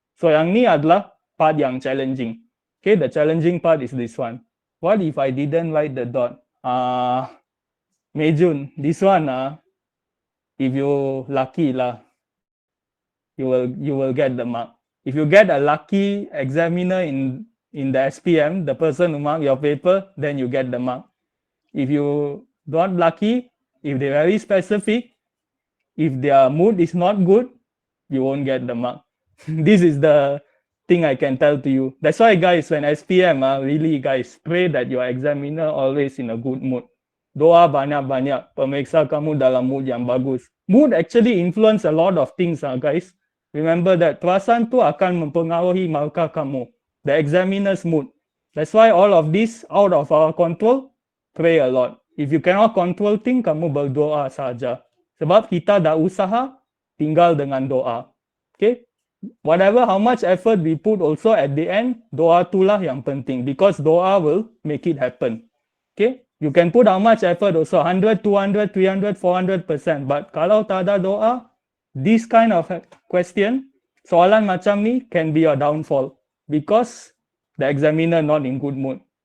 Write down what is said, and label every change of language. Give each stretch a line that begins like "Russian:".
Malay: So yang ni adalah part yang challenging.
English: Okay, the challenging part is this one. What if I didn't write the dot? Mejun, this one if you lucky lah, you will get the mark. If you get a lucky examiner in the SPM, the person who mark your paper, then you get the mark. If you not lucky, if they're very specific, if their mood is not good, you won't get the mark. This is the thing I can tell to you. That's why guys, when SPM, really guys, pray that your examiner always in a good mood.
Malay: Doa banyak-banyak, pemeriksa kamu dalam mood yang bagus.
English: Mood actually influence a lot of things guys. Remember that,
Malay: perasaan tu akan mempengaruhi markah kamu.
English: The examiner's mood. That's why all of this out of our control, pray a lot. If you cannot control things,
Malay: kamu berdoa saja. Sebab kita dah usaha, tinggal dengan doa.
English: Okay, whatever how much effort we put also at the end,
Malay: doa itulah yang penting,
English: because doa will make it happen. Okay, you can put how much effort also, 100, 200, 300, 400%, but
Malay: kalau tak ada doa,
English: this kind of question,
Malay: soalan macam ni
English: can be a downfall, because the examiner not in good mood.